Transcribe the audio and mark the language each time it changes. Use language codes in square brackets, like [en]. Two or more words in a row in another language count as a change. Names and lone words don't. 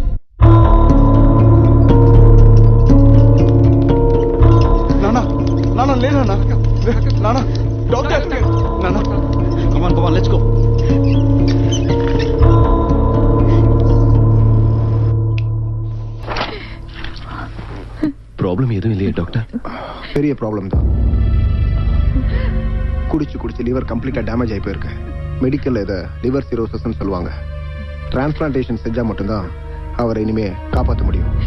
[en] నానా నానా లేనా నానా డాక్టర్ నానా come on come on let's go. [ta] ப்ராப்ளம் எதுவும் இல்லையா டாக்டர்? பெரிய ப்ராப்ளம் தான். குடிச்சு லிவர் [en] completa damage [ta] ஆகி போயிருக்கு. மெடிக்கல்ல இதை [en] liver cirrhosis [ta] சொல்லுவாங்க. டிரான்ஸ்பிளான்டேஷன் செஞ்சா மட்டும்தான் அவரை இனிமே காப்பாற்ற முடியும்.